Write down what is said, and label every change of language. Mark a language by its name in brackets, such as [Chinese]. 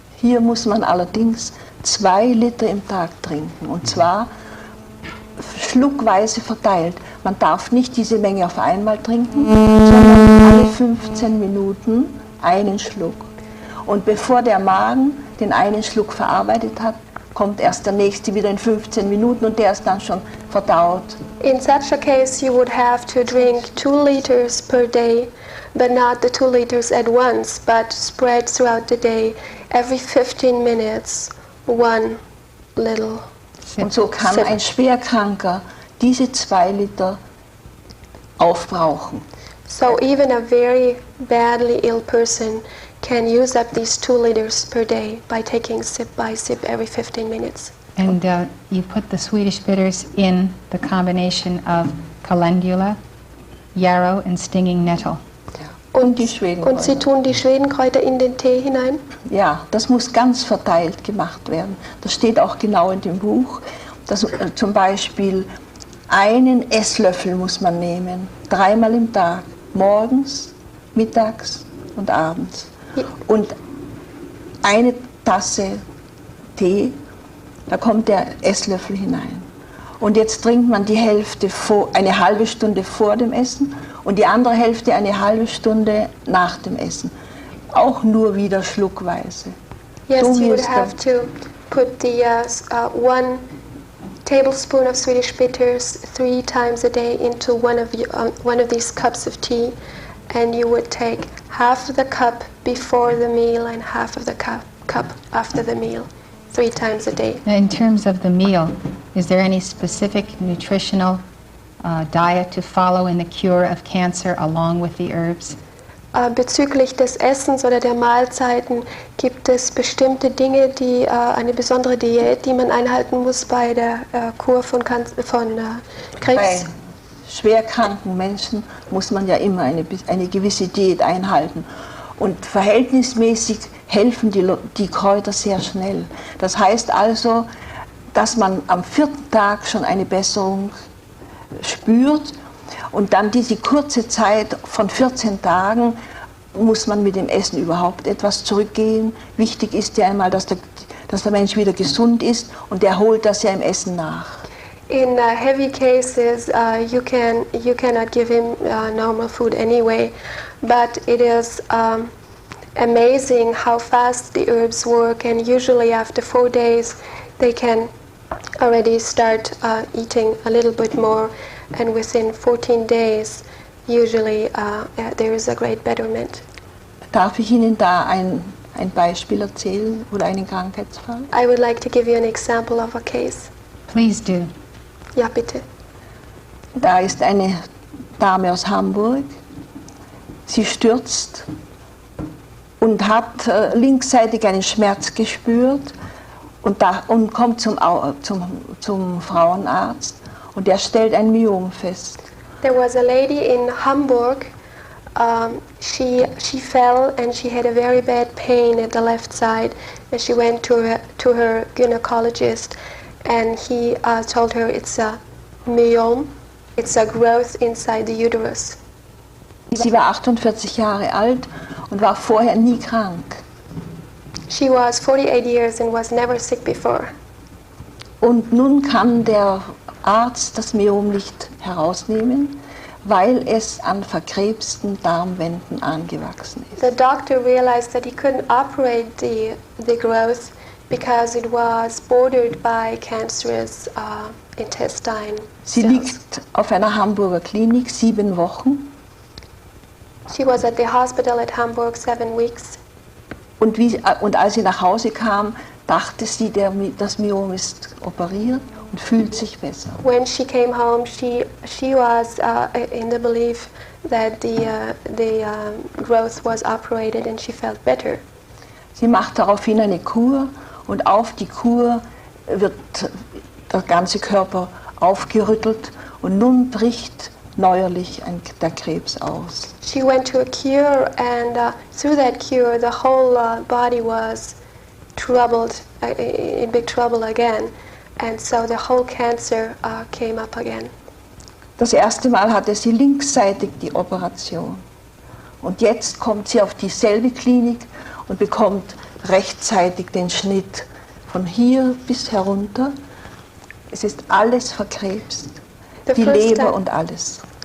[German] Hier muss man allerdings 2 Liter im Tag trinken, und zwar schluckweise verteilt. Man darf nicht diese Menge auf einmal trinken, sondern alle 15 Minuten einen Schluck. Und bevor der Magen den einen Schluck verarbeitet hat, kommt erst der nächste wieder in 15 Minuten und der ist dann schon verdaut. [English] In such a case, you would have to drink 2 liters per day, but not the 2 liters at once, but spread throughout the day, every 15 minutes, 1 little. [German] Und so kann ein Schwerkranker diese 2 Liter aufbrauchen. [English] So even a very badly ill person can use up these 2 liters per day by taking sip by sip every 15 minutes. And you put the Swedish bitters in the combination of calendula, yarrow, and stinging nettle. [German] Und die Und Schwedenkräuter. Sie tun die Schwedenkräuter in den Tee hinein? Ja, das muss ganz verteilt gemacht werden. Das steht auch genau in dem Buch. Dass, zum Beispiel 1 Esslöffel muss man nehmen, 3-mal im Tag, morgens, mittags und abends. Ja. Und 1 Tasse Tee, da kommt der Esslöffel hinein. Und jetzt trinkt man die Hälfte eine halbe Stunde vor dem Essen und die andere Hälfte eine halbe Stunde nach dem Essen. Auch nur wieder schluckweise. [English] Yes, So you would is have to put the 1 tablespoon of Swedish bitters 3 times a day into one of these cups of tea, and you would take half of the cup before the meal and half of the cup after the meal, 3 times a day. Now, in terms of the meal, is there any specific nutritional diet to follow in the cure of cancer along with the herbs? [German] Bezüglich des Essens oder der Mahlzeiten gibt es bestimmte Dinge, eine besondere Diät, die man einhalten muss bei der Kur von Krebs. Bei schwerkranken Menschen muss man ja immer eine gewisse Diät einhalten. Und verhältnismäßig helfen die Kräuter sehr schnell. Das heißt also, dass man am 4. Tag schon eine Besserung spürt. Und dann diese kurze Zeit von 14 Tagen muss man mit dem Essen überhaupt etwas zurückgehen. Wichtig ist ja einmal, dass der Mensch wieder gesund ist und der holt das ja im Essen nach. [English] In heavy cases, you cannot give him normal food anyway, but it is amazing how fast the herbs work, and usually after 4 days they can already start eating a little bit more. And within 14 days, usually there is a great betterment. [German] Darf ich Ihnen da ein Beispiel erzählen oder einen Krankheitsfall? [English] I would like to give you an example of a case. Please do. [German] Ja, bitte. Da ist eine Dame aus Hamburg. Sie stürzt und hat linksseitig einen Schmerz gespürt und kommt zum Frauenarzt. Und er stellt ein Myom fest. [English] There was a lady in Hamburg. She fell and she had a very bad pain at the left side. And she went to her gynecologist, and he told her it's a myom. It's a growth inside the uterus. [German] Sie war 48 Jahre alt und war vorher nie krank. [English] She was 48 years and was never sick before. [German] Und nun kann der Arzt das Myom nicht herausnehmen, weil es an verkrebsten Darmwänden angewachsen ist. [English] The doctor realized that he couldn't operate the growth because it was bordered by cancerous intestine [German] Sie [English] cells. [German] liegt auf einer Hamburger Klinik 7 Wochen [English] She was at the hospital at Hamburg 7 weeks. [German] und als sie nach Hause kam, dachte sie, das Myom ist operiert und fühlt sich besser. [English] When she came home, she was in the belief that the growth was operated, and she felt better. [German] Sie macht daraufhin eine Kur und auf die Kur wird der ganze Körper aufgerüttelt und nun bricht neuerlich der Krebs aus. [English] She went to a cure, and through that cure, the whole body was troubled, in big trouble again. And so the whole cancer came up again. [German] Das erste Mal hatte sie linksseitig die Operation. Und jetzt kommt sie auf dieselbe Klinik und bekommt rechtzeitig den Schnitt von hier bis herunter. Es ist alles verkrebst, die Leber und alles.